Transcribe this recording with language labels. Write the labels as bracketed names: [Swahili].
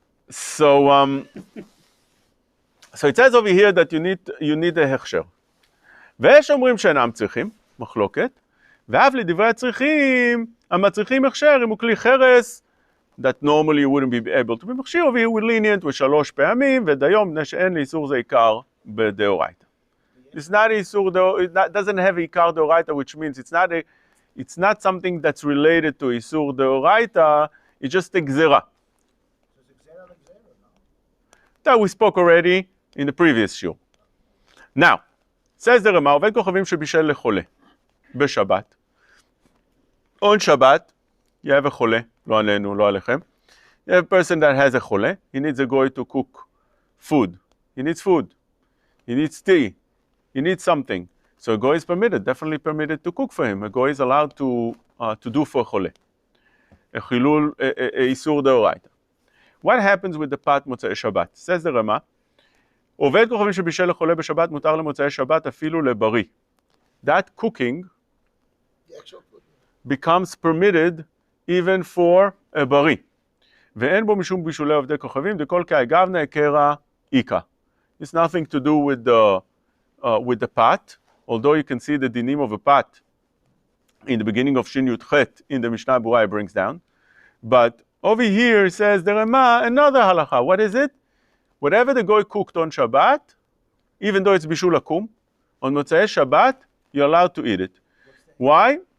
[English] So it says over here that you need a hechsher. [Hebrew] ויש אומרים שאינם צריכים, מחלוקת, ואף לדברי הצריכים, המצריכים הכשר אם הוא כלי חרס, [English] that normally you wouldn't be able to be [Hebrew] מכשיר, והוא [English] lenient [Hebrew] ושלוש פעמים, ודיום, מפני שאין לאיסור זה עיקר בדאורייתא. [English] It's not איסור, it doesn't have עיקר דאורייתא, which means it's not something that's related to איסור דאורייתא, it's just a גזירה. That we spoke already in the previous shiur. Now, says the Rama, [Hebrew] עובד כוכבים שבישל לחולה בשבת. [English] On Shabbat, you have a חולה, [Hebrew] לא עלינו, לא עליכם. [English] You have a person that has a חולה, he needs a goy to cook food. He needs food. He needs tea. He needs something. So a goy is permitted, definitely permitted to cook for him. A goy is allowed to do for a חולה. A חילול, איסור דאורייתא. What happens with the pot מוצאי שבת? Says the Rama, [Hebrew] עובד כוכבים שבישל לחולה בשבת מותר למוצאי שבת אפילו לבריא. [English] That cooking becomes permitted even for a בריא. [Hebrew] ואין בו משום בישולי עובדי כוכבים, דכל כאגבנה עקרא איכא. [English] It's nothing to do with the pot, although you can see the dinim of a pot in the beginning of Shin Yud Chet in the Mishnah Berurah brings down. But over here it says the Rama, another halacha. What is it? Whatever the goy cooked on Shabbat, even though it's Bishul Akum, on Motzei Shabbat, you're allowed to eat it. Why?